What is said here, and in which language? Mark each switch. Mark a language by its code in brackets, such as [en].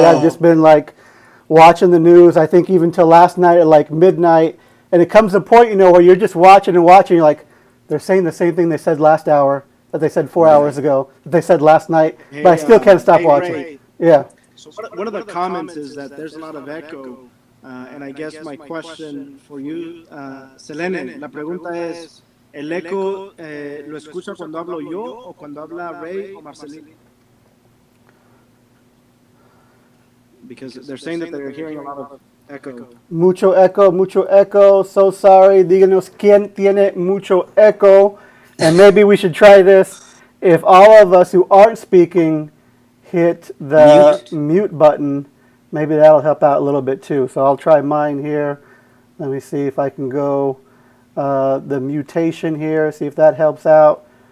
[en] No. I've just been like watching the news. I think even till last night at like midnight. And it comes to a point, you know, where you're just watching and watching. You're like, they're saying the same thing they said last hour, that they said 4 hours ago, that they said last night. Hey, but I still can't stop watching. Ray. Yeah. So one of the comments is that there's a lot of echo. And I guess my question for you, Selene, [es] la pregunta es, ¿el eco lo escucha cuando hablo yo o cuando habla Ray o Marcelino? [en] Because they're saying that they're hearing a lot of echo. [es] Mucho echo. [en] So sorry. [es] Díganos quién tiene mucho echo. [en] And maybe we should try this. If all of us who aren't speaking hit the mute button, maybe that'll help out a little bit too. So I'll try mine here. Let me see if I can go the mutation here, see if that helps out.